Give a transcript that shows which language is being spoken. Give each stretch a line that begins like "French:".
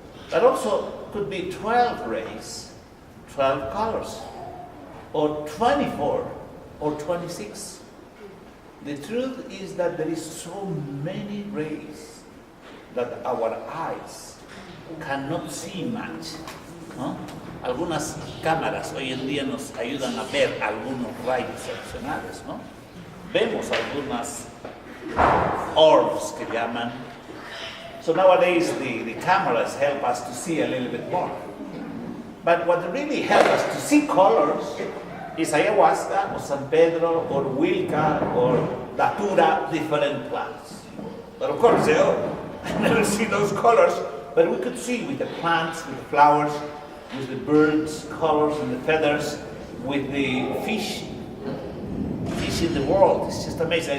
English: But also could be 12 rays, 12 colors, or 24, or 26. The truth is that there is so many rays that our eyes cannot see much, ¿no?
Spanish: Algunas cámaras hoy en día nos ayudan a ver algunos rayos excepcionales, ¿no? Vemos algunas orbs que llaman.
English: So nowadays the cameras help us to see a little bit more. But what really helps us to see colors is ayahuasca or San Pedro or Wilka or Datura, different plants. But of course, I never see those colors, but we could see with the plants, with the flowers, with the birds' colors and the feathers, with the fish in the world. It's just amazing.